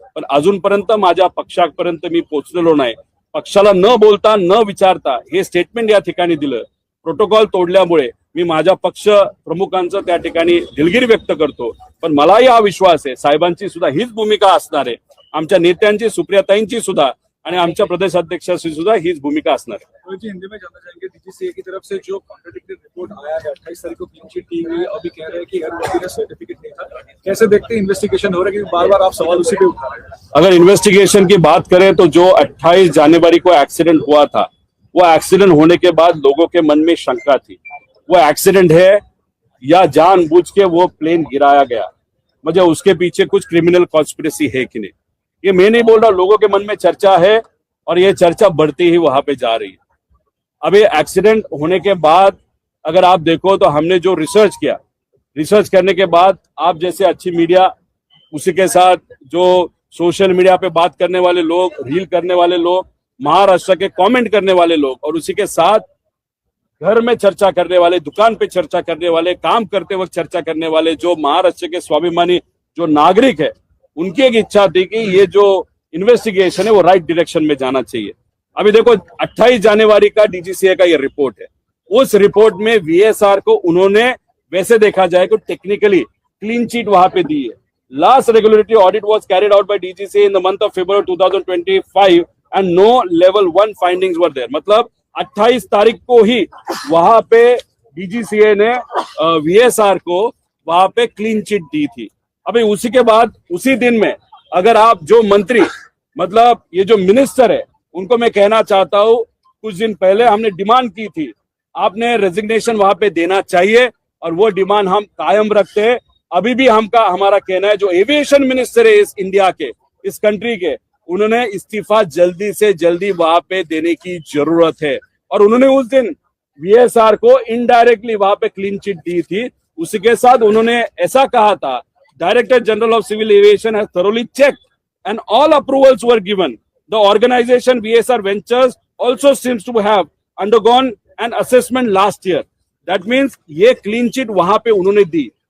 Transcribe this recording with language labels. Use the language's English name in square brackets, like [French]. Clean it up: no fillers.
[Marathi] पण अजूनपर्यंत माझ्या पक्षापर्यंत मी पोहोचलेलो नाही. पक्षाला न बोलता न विचारता हे स्टेटमेंट या ठिकाणी दिलं, प्रोटोकॉल तोडल्यामुळे मी माझ्या पक्ष प्रमुखांचं त्या ठिकाणी दिलगिरी व्यक्त करतो. पण मलाही हा विश्वास आहे साहेबांची सुद्धा हीच भूमिका असणार आहे, आमच्या नेत्यांची, सुप्रियाताईंची सुद्धा आणि आमच्या प्रदेश अध्यक्षाची सुद्धा हीच भूमिका असणार है. [Hindi] हिंदी में जानना चाहेंगे DGCA की तरफ से जो कॉन्ट्राडिक्टरी रिपोर्ट आया है 28 तारीख को क्लीन चिट दी हुई, अभी कह रहे हैं कि हर व्यक्ति का सर्टिफिकेट नहीं था. कैसे देखते हैं इन्वेस्टिगेशन हो रहा है कि बार बार आप सवाल उसी पे उठा रहे हैं? अगर इन्वेस्टिगेशन की बात करें तो जो 28 जनवरी को एक्सीडेंट हुआ था, वो एक्सीडेंट होने के बाद लोगों के मन में शंका थी वो एक्सीडेंट है या जानबूझ के वो प्लेन गिराया गया, मुझे उसके पीछे कुछ क्रिमिनल कॉन्स्पिरेसी है कि नहीं, ये मैं नहीं बोल रहा, लोगों के मन में चर्चा है और ये चर्चा बढ़ती ही वहां पे जा रही है. अब ये एक्सीडेंट होने के बाद अगर आप देखो तो हमने जो रिसर्च किया, रिसर्च करने के बाद आप जैसे अच्छी मीडिया, उसी के साथ जो सोशल मीडिया पे बात करने वाले लोग, रील करने वाले लोग, महाराष्ट्र के कमेंट करने वाले लोग और उसी के साथ घर में चर्चा करने वाले, दुकान पे चर्चा करने वाले, काम करते वक्त चर्चा करने वाले जो महाराष्ट्र के स्वाभिमानी जो नागरिक है, उनकी एक इच्छा थी कि ये जो इन्वेस्टिगेशन है वो राइट डायरेक्शन में जाना चाहिए. अभी देखो 28 जनवरी का DGCA का ये रिपोर्ट है, उस रिपोर्ट में VSR को उन्होंने वैसे देखा जाए तो टेक्निकली क्लीन चिट वहां पे दी है. [English] Last regulatory audit was carried out by DGCA in the month of February 2025 and no level 1 findings were there. [Hindi] मतलब 28 तारीख को ही वहां पे डीजीसीए ने वीएसआर को वहां पे क्लीन चिट दी थी। अभी उसी के बाद उसी दिन में अगर आप जो मंत्री मतलब ये जो मिनिस्टर है उनको मैं कहना चाहता हूं, कुछ दिन पहले हमने डिमांड की थी, आपने रेजिग्नेशन वहां पे देना चाहिए और वो डिमांड हम कायम रखते हैं। अभी भी हमारा कहना है जो एविएशन मिनिस्टर है इस इंडिया के, इस कंट्री के, उन्होंने इस्तीफा जल्दी से जल्दी वहां पे देने की जरूरत है। और उन्होंने उस दिन वीएसआर को इनडायरेक्टली वहां पे क्लीन चिट दी थी। उसी के साथ उन्होंने ऐसा कहा था, [English] Director general of civil aviation has thoroughly checked and all approvals were given. The organization VSR Ventures also seems to have undergone an assessment last year. That means [Hindi] ये क्लीन चिट वहां पे उन्होंने दी।